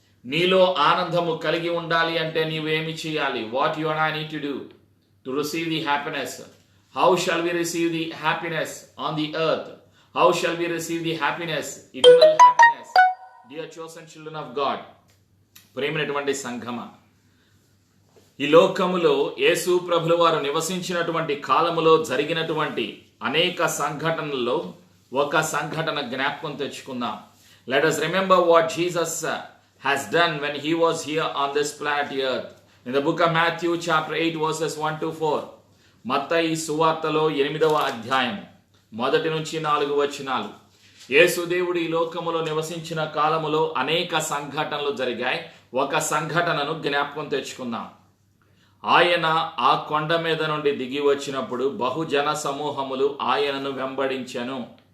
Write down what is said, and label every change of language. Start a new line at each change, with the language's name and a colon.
Telugu: నీలో ఆనందము కలిగి ఉండాలి అంటే నీవేమి చేయాలి?
English: What you and I need to do to receive the happiness? How shall we receive the happiness on the earth? How shall we receive the happiness? Eternal happiness. Dear chosen children of God,
Telugu: ప్రేమైనటువంటి సంఘమా, ఈ లోకములో యేసు ప్రభుల వారు నివసించినటువంటి కాలములో జరిగినటువంటి అనేక సంఘటనల్లో ఒక సంఘటన జ్ఞాపకం తెచ్చుకుందాం.
English: Let us remember what Jesus has done when he was here on this planet earth. In the book of Matthew chapter 8 verses 1 to 4.
Telugu: మత్తయి సువార్తలో 8వ అధ్యాయం 1 నుంచి 4 వచనాలు. యేసు దేవుడు ఈ లోకములో నివసించిన కాలములో అనేక సంఘటనలు జరిగాయి. ఒక సంఘటనను జ్ఞాపకం తెచ్చుకుందాం. ఆయన ఆ కొండ మీద నుండి దిగి వచ్చినప్పుడు బహుజన సమూహములు ఆయనను వెంబడించెను.